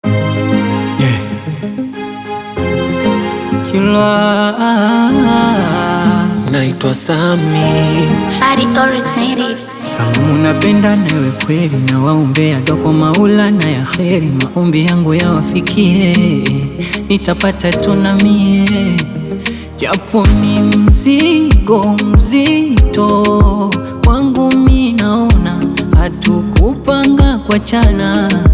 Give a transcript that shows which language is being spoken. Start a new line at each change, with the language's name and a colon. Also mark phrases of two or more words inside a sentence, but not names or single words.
English: Yeah. Kilwa.
Swahili: Naitwa Sami.
English: Fari always made it.
Swahili: Kama unapenda nawe kweli, na waombea dua kwa Maula na ya kheri, maombi yangu yawafikie, nitapata tu na mie. Japo ni mzigo mzito kwangu, mi naona hatukupanga kuachana.